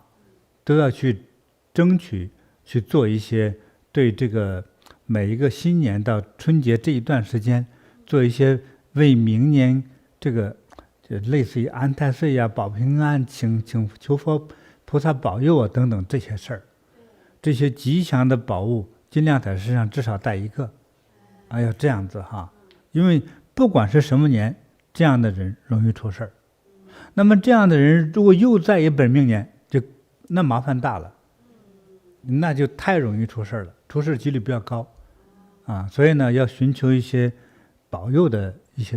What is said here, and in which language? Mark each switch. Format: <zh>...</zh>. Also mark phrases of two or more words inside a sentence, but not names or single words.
<zh>都要去爭取去做一些對這個每一個新年到春節這一段時間做一些為明年這個就類似於安太歲呀、保平安、請求佛菩薩保佑啊等等這些事兒，這些吉祥的寶物盡量在身上至少帶一個，要這樣子哈，因為不管是什麼年，這樣的人容易出事兒。那麼這樣的人如果又在一本命年，那麻煩大了，那就太容易出事了，出事幾率比較高，所以呢，要尋求一些保佑的一些</zh>